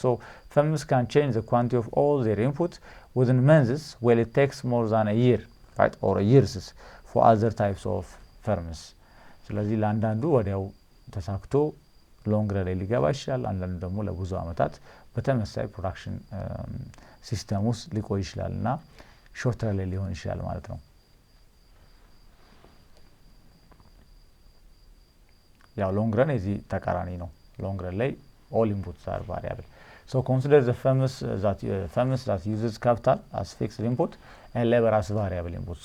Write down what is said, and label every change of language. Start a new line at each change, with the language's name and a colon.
English: So firms can change the quantity of all their input within months while it takes more than a year, right? or years for other types of firms.
Amharic: ስለዚህ ለአንዳንዱ ወዲያው ተሳክቶ ሎንግ ረን ላይ ሊገባ ይችላል። አንዳንዱ ደግሞ ለብዙ ዓመታት በተመሳሳይ ፕሮዳክሽን ሲስተም ውስጥ ሊቆይ ይችላል እና ሾርት ረን ላይ ሊሆን ይችላል ማለት ነው። ያው ሎንግ ረን እዚህ ተቃራኒ ነው። ሎንግ ረን ላይ
English: all inputs are variable. so consider the firms that uses capital as fixed input and labor as variable input.